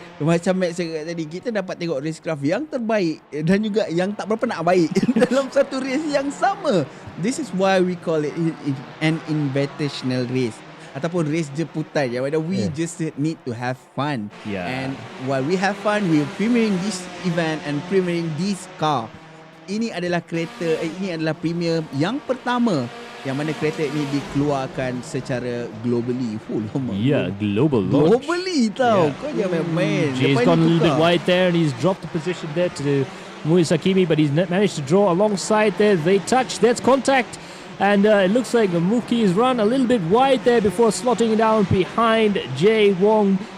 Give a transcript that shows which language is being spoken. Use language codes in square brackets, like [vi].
[ms] Macam Max cakap tadi, kita dapat tengok racecraft yang terbaik dan juga yang tak berapa nak baik dalam satu race yang sama. [en] This is why we call it an invitational race. [ms] Ataupun race jemputan, yang mana [en] we just need to have fun. And while we have fun, we're premiering this event and premiering this car. [ms] Ini adalah kereta, ini adalah premier yang pertama yang mana kereta ini dikeluarkan secara globally. [en] Global launch. [ms] Globally tau. Kau jangan main. [en] Jay's gone a little bit wide there and he's dropped the position there to Muiz Hakimi, but he's managed to draw alongside there. They touch, there's contact. And it looks like Muki has run a little bit wide there before slotting down behind Jay Wong.